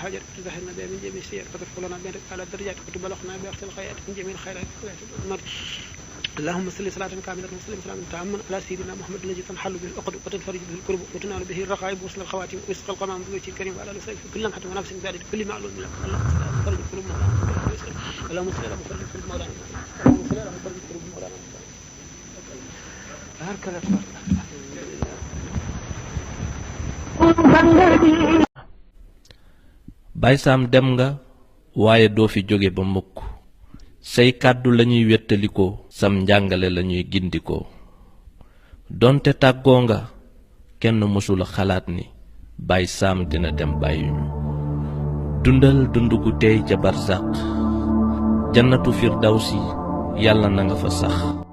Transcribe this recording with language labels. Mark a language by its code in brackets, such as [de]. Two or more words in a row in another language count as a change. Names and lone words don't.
[ar] الحاجات وتزهرنا بها من جميع السيئات وتدخل لنا بها على الدرجات وتبلغنا بها احسن الخيرات من جميع الخيرات اللهم صل صلاة كاملة وسلم سلاما تاما على سيدنا محمد الذي تنحل به العقد وتنفرج به الكرب وتنال به الرقائب وصل الخواتم ويسقى القمام بوجه الكريم وعلى اله وصحبه كل لمحة ونفس ذلك كل معلوم لك اللهم فرج الكرب مولانا اللهم صل على مفرج الكرب مولانا اللهم صل على مفرج الكرب مولانا هكذا [wo] Baay Saam dem nga waaye doo fi jóge ba mukk say kàddu lañuy wettalikoo sam njàngale lañuy gindikoo donte tàggoo nga kenn mësula xalaat ni Baay Saam dina dem bàyyiñu dundal dund gu teey ca barzaq [ar] جنة الفردوس [wo] yàlla na nga fa sax